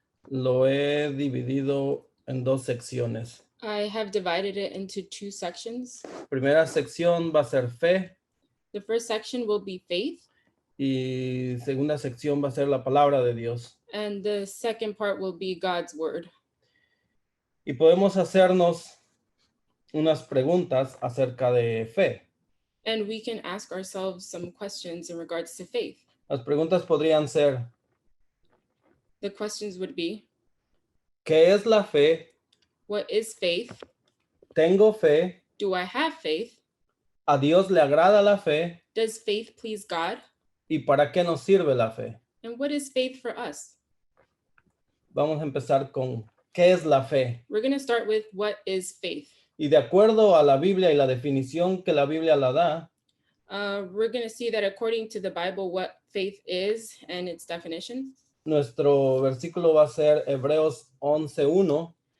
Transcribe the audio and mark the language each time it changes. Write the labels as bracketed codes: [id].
[es] lo he dividido en dos secciones. [en] I have divided it into two sections. [es] Primera sección va a ser fe [en] The first section will be faith, [es] y segunda sección va a ser la palabra de Dios. [en] and the second part will be God's word. [es] Y podemos hacernos unas preguntas acerca de fe. [en] And we can ask ourselves some questions in regards to faith. [es] Las preguntas podrían ser, [en] The questions would be, [es] ¿qué es la fe? [en] what is faith? [es] ¿Tengo fe? [en] Do I have faith? [es] ¿A Dios le agrada la fe? [en] Does faith please God? [es] ¿Y para qué nos sirve la fe? [en] And what is faith for us? [es] Vamos a empezar con ¿qué es la fe? [en] We're going to start with what is faith. [es] Y de acuerdo a la Biblia y la definición que la Biblia la da, [en] We're going to see that according to the Bible, what faith is and its definition. [es] nuestro versículo va a ser Hebreos 11:1.